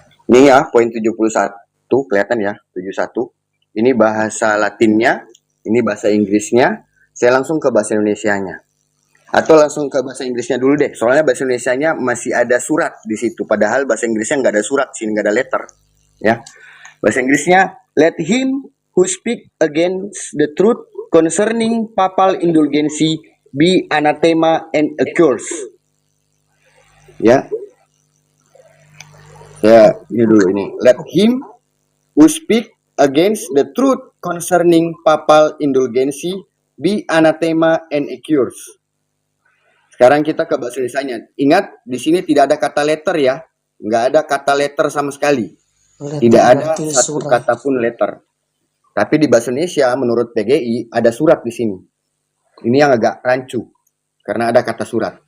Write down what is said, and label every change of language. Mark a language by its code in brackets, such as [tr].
[id] Ini ya, poin 71. Kelihatan ya, 71. Ini bahasa Latinnya, ini bahasa Inggrisnya. Saya langsung ke bahasa Indonesianya. Atau langsung ke bahasa Inggrisnya dulu deh. Soalnya bahasa Indonesianya masih ada surat di situ. Padahal bahasa Inggrisnya nggak ada surat, sini nggak ada letter. Ya, bahasa Inggrisnya, [en] let him who speak against the truth concerning papal indulgency be anathema and accursed. [id] Ya, ya ini dulu ini. [en] Let him who speak against the truth concerning papal indulgency be anathema and accursed. [id] Sekarang kita ke bahasa Indonesianya. Ingat, di sini tidak ada kata letter ya. Nggak ada kata letter sama sekali. [en] Letter [id] Tidak ada berarti satu surat. kata pun letter. Tapi di bahasa Indonesia, menurut PGI, ada surat di sini. Ini yang agak rancu. Karena ada kata surat.